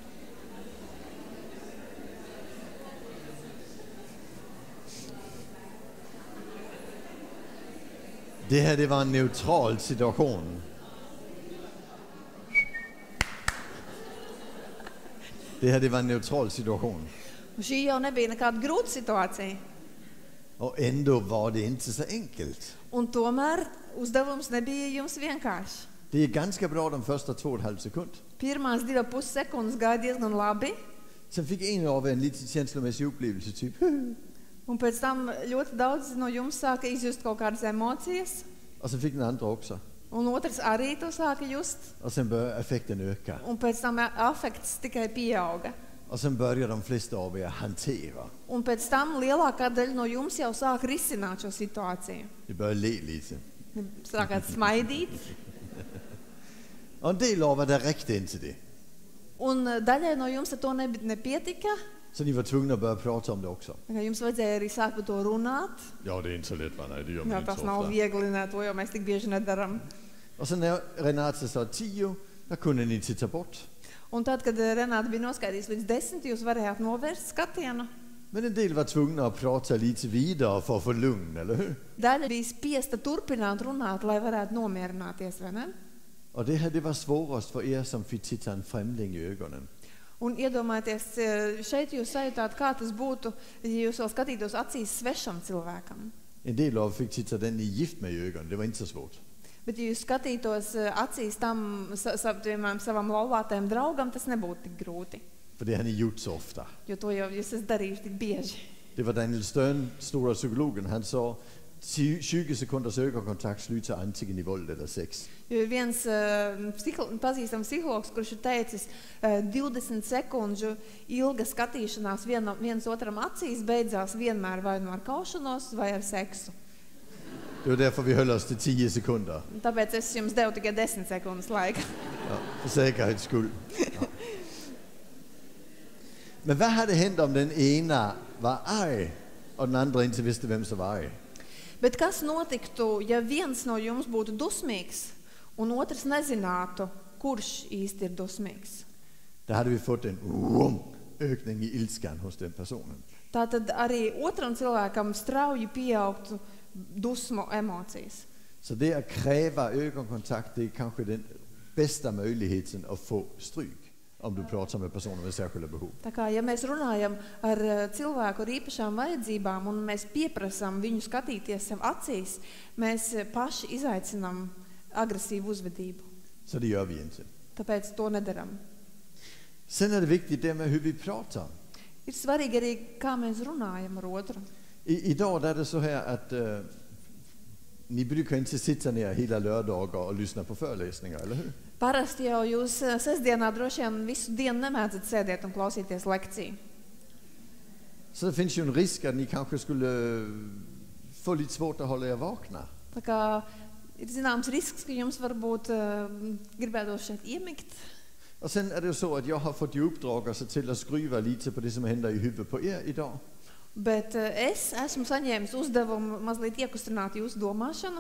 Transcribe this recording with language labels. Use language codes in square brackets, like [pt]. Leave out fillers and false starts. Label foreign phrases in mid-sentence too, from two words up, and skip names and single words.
[sv] Det här det var en neutral situation. Det här det var en neutral situation. [lv] Un šī jau nebija nekāda grūta situācija. [sv] Och ändå var det inte så enkelt. [lv] Un tomēr uzdevums nebija jums vienkārši. [sv] Det är ganska bra de första 2,5 sekunder. [lv] Pirmās 2,5 sekundes gāja diezgan labi. [sv] Sen fick en av er en lite känslomässig upplevelse typ. [lv] Un pēc tam ļoti daudz no jums sāka izjust kaut kādas emocijas. [sv] Och sen fick den andra också. [lv] Un otrs arī to sāka just. [sv] Och sen började affekten öka. [lv] Un pēc tam afekts tikai pieauga. [sv] Och sen började de flesta av er hantera. [lv] Un pēc tam lielākā daļa no jums jau sāka risināt šo situāciju. [sv] Det började le lite. [lv] Sākāt smaidīt. [sv] Och en del av er det räckte inte det. [lv] Un daļai no jums ar to nepietika. [sv] Så ni var tvungna att börja prata om det också. [lv] Jums vajadzēja arī sākt par to runāt. [sv] Ja, det är inte så lätt, va? Nej, det gör man [lv] Jā, [sv] inte [lv] tas [sv] så [lv] nav [sv] ofta. [lv] viegli, ne, to jau mēs tik bieži nedaram. [sv] Och sen när Renate sa 10, då kunde ni titta bort. [lv] Un tad, kad Renāta bija noskaidījis līdz 10, jūs varējāt novērst skatienu. [sv] Men en del var tvungna att prata lite vidare för att få lugn, eller hur? [lv] Daļa bija spiesta turpināt runāt, lai varētu nomierināties, vai ne? [sv] Och det här det var svårast för er som fick titta en främling i ögonen. [lv] Un iedomājieties, šeit jūs sajūtāt, kā tas būtu, ja jūs vēl skatītos acīs svešam cilvēkam. [sv] En del av er fick titta den ni är gift med i ögonen, det var inte så svårt. [lv] Bet, ja jūs skatītos acīs tam savam laulātajam draugam, tas nebūtu tik grūti. [sv] För det har ni gjort så ofta. [lv] Jo to jau jūs esat darījuši tik bieži. [sv] Det var Daniel Stern, stora psykologen, han sa 20 sekunders ögonkontakt slutar antingen i våld eller sex. [lv] Jo ir viens pazīstams psihologs, kurš ir teicis, 20 sekundžu ilga skatīšanās viens otram acīs beidzās vienmēr vai nu ar kaušanos vai ar seksu. [sv] Det var därför vi höll oss till 10 sekunder. [lv] Tāpēc es jums devu tikai 10 sekundes laika. [sv] Ja, för säkerhets skull. Ja. Men vad hade hänt om den ena var arg och den andra inte visste vem som var arg? [lv] Bet kas notiktu, ja viens no jums būtu dusmīgs un otrs nezinātu, kurš īsti ir dusmīgs? [sv] Då hade vi fått en ökning i ilskan hos den personen. [lv] Tātad arī otram cilvēkam strauji pieaugtu dusmu emocijas. [sv] Så det att kräva ögonkontakt, det är kanske den bästa möjligheten att få stryk om du pratar med personer med särskilda behov. [lv] Tā kā, ja mēs runājam ar cilvēku ar īpašām vajadzībām un mēs pieprasām viņu skatīties sev acīs, mēs paši izaicinām agresīvu uzvedību. [sv] Så det gör vi inte. [lv] Tāpēc to nedaram. [sv] Sen är det viktigt det med hur vi pratar. [lv] Ir svarīgi arī, kā mēs runājam ar otru. [sv] Idag är det så här att ni brukar inte sitta ner hela lördagar och lyssna på föreläsningar, eller hur? [lv] Parasti jau jūs sestdienā droši vien visu dienu nemēdzat sēdēt un klausīties lekciju. [sv] Så det finns ju en risk att ni kanske skulle få lite svårt att hålla er vakna. [lv] Tā kā ir zināms risks, ka jums varbūt gribētos šeit iemigt. [sv] Och sen är det ju så att jag har fått i uppdrag att se till att skruva lite på det som händer i huvudet på er idag. [lv] Bet es esmu saņēmis uzdevumu mazliet iekustināt jūsu domāšanu.